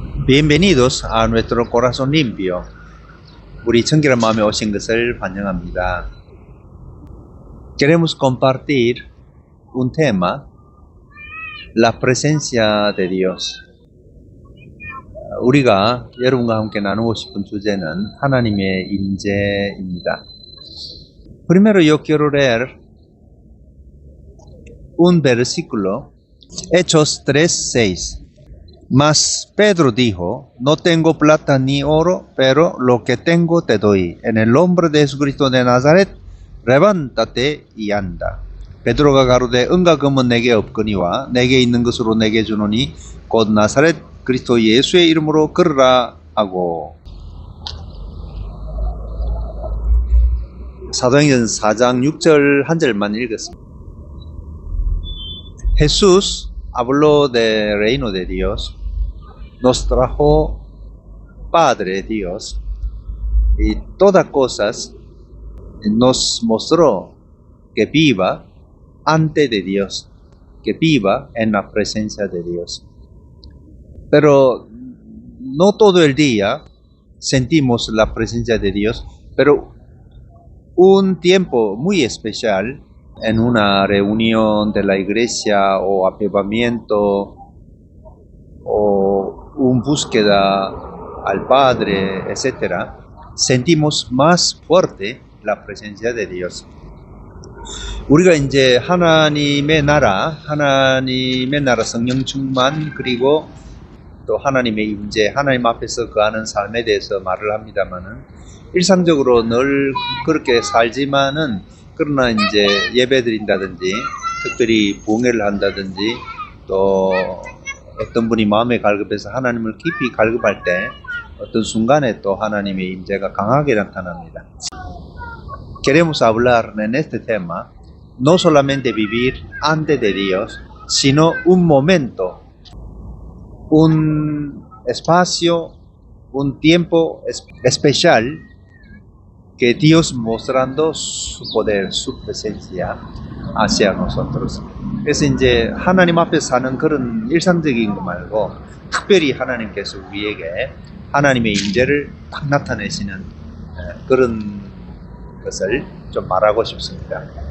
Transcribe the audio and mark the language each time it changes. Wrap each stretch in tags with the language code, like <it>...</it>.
<es>Bienvenidos a nuestro corazón limpio.</es> <ko>우리 청결한 마음에 오신 것을 환영합니다.</ko> <es>Queremos compartir un tema, la presencia de Dios.</es> <ko>우리가 여러분과 함께 나누고 싶은 주제는 하나님의 임재입니다.</ko> <es>Primero yo quiero leer un versículo, Hechos 3:6. Mas Pedro dijo, no tengo plata ni oro, pero lo que tengo te doy. En el nombre de Jesucristo de Nazaret, levántate y anda.</es> <ko>베드로가 가로되 은과 금은 내게 없거니와 내게 있는 것으로 내게 주노니 곧 나사렛 그리스도 예수의 이름으로 걸으라 하고. 사도행전 4장 6절 한 절만 읽었습니다.</ko> <es>Jesús habló del reino de Dios, nos trajo Padre Dios y todas cosas nos mostró que viva ante de Dios, que viva en la presencia de Dios. Pero no todo el día sentimos la presencia de Dios, pero un tiempo muy especial en una reunión de la iglesia o avivamiento o una búsqueda al Padre, etc., sentimos más fuerte la presencia de Dios.</es> <ko>우리가 이제 하나님의 나라 성령 충만, 그리고 또 하나님의 임재, 하나님 앞에서 거하는 삶에 대해서 말을 합니다만은 일상적으로 늘 그렇게 살지만은 그러나 이제 예배 드린다든지 특별히 봉회를 한다든지 또 어떤 분이 마음에 갈급해서 하나님을 깊이 갈급할 때 어떤 순간에 또 하나님의 임재가 강하게 나타납니다.</ko> <es>Queremos hablar en este tema no solamente vivir ante de Dios, sino un momento, un espacio, un tiempo especial que Dios mostrando su poder, su presencia hacia nosotros.</es> <ko>그래서 이제 하나님 앞에 사는 그런 일상적인 거 말고 특별히 하나님께서 우리에게 하나님의 임재를 딱 나타내시는 그런 것을 좀 말하고 싶습니다.</ko>